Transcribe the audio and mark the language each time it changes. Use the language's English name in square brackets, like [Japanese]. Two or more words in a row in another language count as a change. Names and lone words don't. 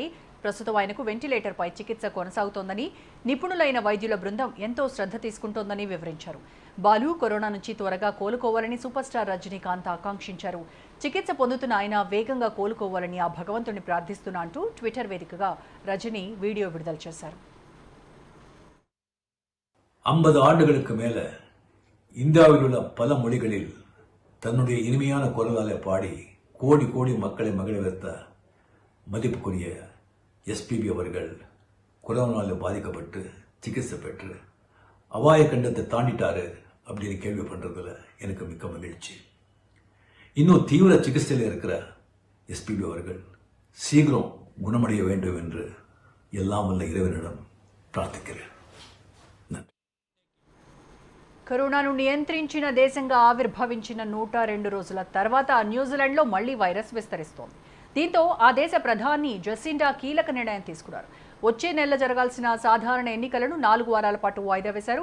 [Telugu] ప్రస్తుతం ఆయనకు వెంటిలేటర్పై చికిత్స కొనసాగుతోందని, నిపుణులైన వైద్యుల బృందం ఎంతో శ్రద్ధ తీసుకుంటోందని వివరించారు. బాలు కరోనా నుంచి త్వరగా కోలుకోవాలని సూపర్ స్టార్ రజనీకాంత్ ఆకాంక్షించారు. చికిత్స పొందుతున్న ఆయన వేగంగా కోలుకోవాలని ఆ భగవంతుని ప్రార్థిస్తున్నా అంటూ ట్విట్టర్ వేదికగా రజనీ వీడియో విడుదల చేశారు. [Tamil] 50 ஆண்டுகளுக்கு மேல இந்தியாவில் உள்ள பல மொழிகளில் தன்னுடைய இனிமையான குரலாலே பாடி கோடி கோடி மக்களை மகிழ வைத்த மதிப்புக்குரிய எஸ்பிபி அவர்கள் கொரோனாவில் பாதிக்கப்பட்டு சிகிச்சை பெற்று அபாய கண்டத்தை தாண்டிட்டாரு அப்படின்னு கேள்விப்படுறதுல எனக்கு மிக்க மகிழ்ச்சி. இன்னும் தீவிர சிகிச்சையில் இருக்கிற எஸ்பிபி அவர்கள் சீக்கிரம் குணமடைய வேண்டும் என்று எல்லாம் வல்ல இறைவனிடம் பிரார்த்திக்கிறேன். [Telugu] కరోనాను నియంత్రించిన దేశంగా ఆవిర్భవించిన 102 రోజుల తర్వాత న్యూజిలాండ్లో మళ్లీ వైరస్ విస్తరిస్తోంది. దీంతో ఆ దేశ ప్రధాని జెసిండా కీలక నిర్ణయం తీసుకున్నారు. వచ్చే నెల జరగాల్సిన సాధారణ ఎన్నికలను 4 వారాల పాటు వాయిదా వేశారు.